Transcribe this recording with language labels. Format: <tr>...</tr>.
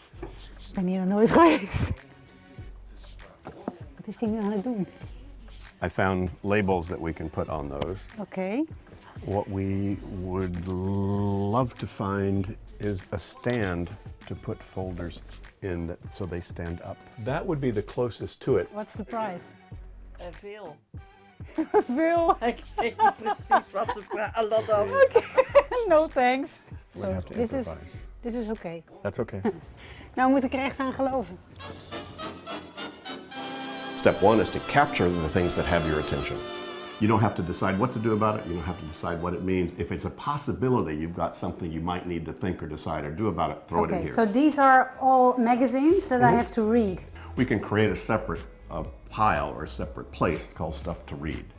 <nl>Ik ben hier nog nooit geweest. Wat is die nu aan het doen?</nl> <en>I found labels that we can put on those.</en> <nl>Oké.</nl> <en>What we would love to find is a stand to put folders in so they stand up. That would be the closest to it. What's the price?</en> <nl>Veel. Veel. Ik weet niet precies wat ze vragen.</nl> <en>Lot of. No thanks. We have to improvise.</en> <nl>Dit is oké.</nl> <en>That's okay.</en> <nl>Nou moet ik er echt aan geloven.</nl> <en>Step one is to capture the things that have your attention. You don't have to decide what to do about it. You don't have to decide what it means. If it's a possibility, you've got something you might need to think or decide or do about it, throw it in here. So these are all magazines that I have to read. We can create a separate pile or a separate place called stuff to read.</en>